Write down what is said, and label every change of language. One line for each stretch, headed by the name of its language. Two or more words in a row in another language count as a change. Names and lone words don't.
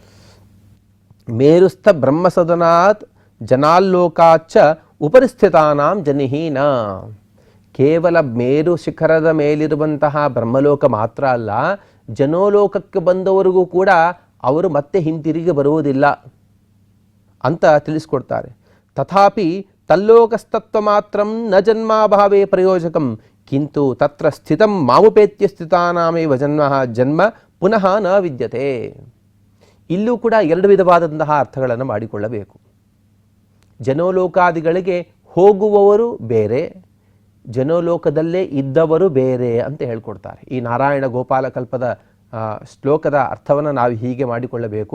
Sanskrit: ಮೇರುಸ್ಥ ಬ್ರಹ್ಮಸದನಾತ್ ಜನಾಲ್ಲೋಕಾಚ್ಚ ಉಪರಿಸ್ಥಿತಾನಾಂ ಜನಿಹೀನ.
Kannada: ಕೇವಲ ಮೇರು ಶಿಖರದ ಮೇಲಿರುವಂತಹ ಬ್ರಹ್ಮಲೋಕ ಮಾತ್ರ ಅಲ್ಲ, ಜನೋಲೋಕಕ್ಕೆ ಬಂದವರಿಗೂ ಕೂಡ ಅವರು ಮತ್ತೆ ಹಿಂತಿರುಗಿ ಬರುವುದಿಲ್ಲ ಅಂತ ತಿಳಿಸ್ಕೊಡ್ತಾರೆ.
Sanskrit: ತಥಾಪಿ ತಲ್ಲೋಕಸ್ತತ್ವ ಮಾತ್ರಂ ನ ಜನ್ಮಾಭಾವೇ ಪ್ರಯೋಜಕಂ ಕಿಂತು ತತ್ರ ಸ್ಥಿತಂ ಮಾಮುಪೇತ್ಯ ಸ್ಥಿತಾನಾಮೇವ ಜನ್ಮ ಪುನಃ ನ ವಿದ್ಯತೆ.
Kannada: ಇಲ್ಲೂ ಕೂಡ 2 ವಿಧವಾದಂತಹ ಅರ್ಥಗಳನ್ನು ಮಾಡಿಕೊಳ್ಳಬೇಕು. ಜನೋಲೋಕಾದಿಗಳಿಗೆ ಹೋಗುವವರು ಬೇರೆ, ಜನೋಲೋಕದಲ್ಲೇ ಇದ್ದವರು ಬೇರೆ ಅಂತ ಹೇಳ್ಕೊಡ್ತಾರೆ. ಈ ನಾರಾಯಣ ಗೋಪಾಲ ಕಲ್ಪದ ಶ್ಲೋಕದ ಅರ್ಥವನ್ನು ನಾವು ಹೀಗೆ ಮಾಡಿಕೊಳ್ಳಬೇಕು.